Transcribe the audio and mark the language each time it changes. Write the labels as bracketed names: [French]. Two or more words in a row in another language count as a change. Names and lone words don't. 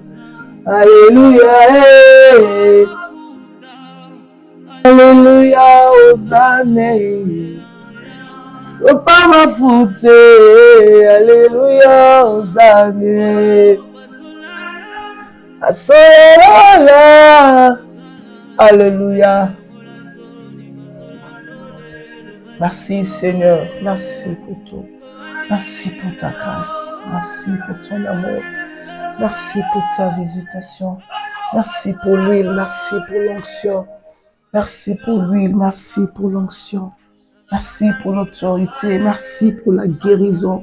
[French] Alléluia, Alléluia, Hosanna. [Lingala] Sopa mafute, Alléluia, Hosanna. Asola, [French] Alléluia. Merci Seigneur, merci pour tout. Merci pour ta grâce, merci pour ton amour, merci pour ta visitation, merci pour l'huile, merci pour l'onction, merci pour l'huile, merci pour l'onction, merci pour l'autorité, merci pour la guérison.